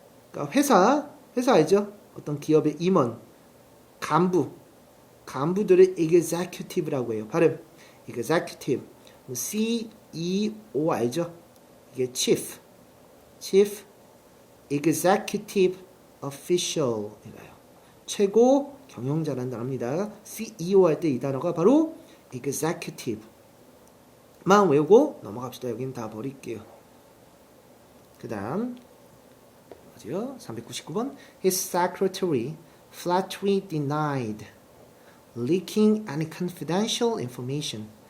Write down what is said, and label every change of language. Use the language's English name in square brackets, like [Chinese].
[Korean] 그러니까 회사 알죠? 어떤 기업의 임원, 간부들을 executive라고 해요. 발음 executive. CEO 알죠? 이게 chief executive official 이래요. 최고 경영자라는 단어입니다. CEO 할 때 이 단어가 바로 executive만 외우고 넘어갑시다. 여기는 다 버릴게요. 그 다음 [English] 399번 His secretary flatly denied leaking any confidential information.